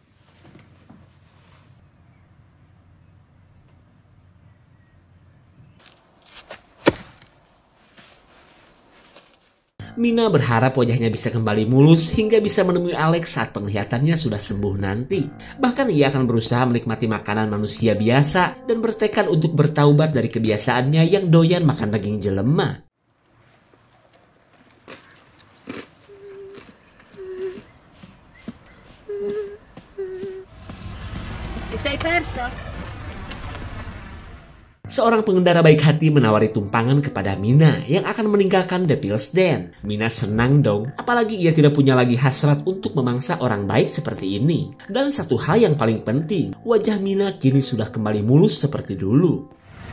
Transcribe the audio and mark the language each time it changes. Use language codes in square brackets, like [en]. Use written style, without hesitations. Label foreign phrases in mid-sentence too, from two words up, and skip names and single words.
[id] Mina berharap wajahnya bisa kembali mulus hingga bisa menemui Alex saat penglihatannya sudah sembuh nanti. Bahkan ia akan berusaha menikmati makanan manusia biasa dan bertekad untuk bertaubat dari kebiasaannya yang doyan makan daging jelema. [it] Ti sei persa? [id] Seorang pengendara baik hati menawari tumpangan kepada Mina yang akan meninggalkan Devil's Den. Mina senang dong, apalagi ia tidak punya lagi hasrat untuk memangsa orang baik seperti ini. Dan satu hal yang paling penting, wajah Mina kini sudah kembali mulus seperti dulu.